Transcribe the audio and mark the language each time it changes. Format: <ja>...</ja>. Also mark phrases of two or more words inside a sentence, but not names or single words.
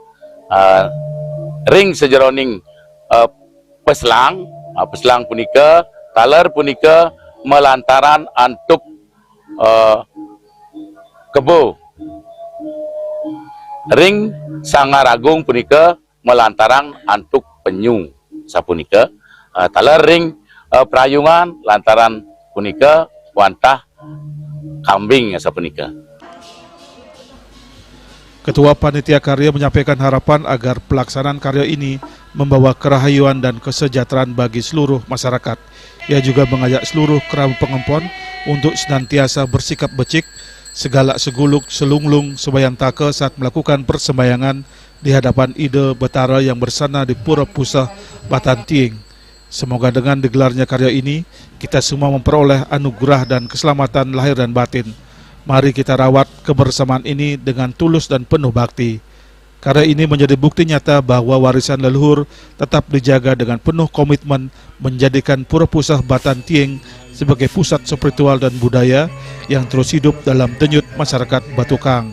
<ban>ring sejeroning peslang peslang punika taler punika melantaran antuk kebo ring sangaragung punika melantaran antuk penyu sapunika taler ring prayungan lantaran punika wantah kambing sapunika.</ban> <id>Ketua Panitia Karya menyampaikan harapan agar pelaksanaan karya ini membawa kerahayuan dan kesejahteraan bagi seluruh masyarakat. Ia juga mengajak seluruh</id> <ban>kerama pengempon</ban> <id>untuk senantiasa bersikap</id> <ban>becik, segalak seguluk selunglung sebayantaka</ban> <id>saat melakukan persembayangan di hadapan Ide Betara yang bersana di Pura Pusah Batan Tiing. Semoga dengan digelarnya karya ini, kita semua memperoleh anugerah dan keselamatan lahir dan batin. Mari kita rawat kebersamaan ini dengan tulus dan penuh bakti. Karya ini menjadi bukti nyata bahwa warisan leluhur tetap dijaga dengan penuh komitmen menjadikan Pura Pusah Batan Tiing sebagai pusat spiritual dan budaya yang terus hidup dalam denyut masyarakat Batukang.</id>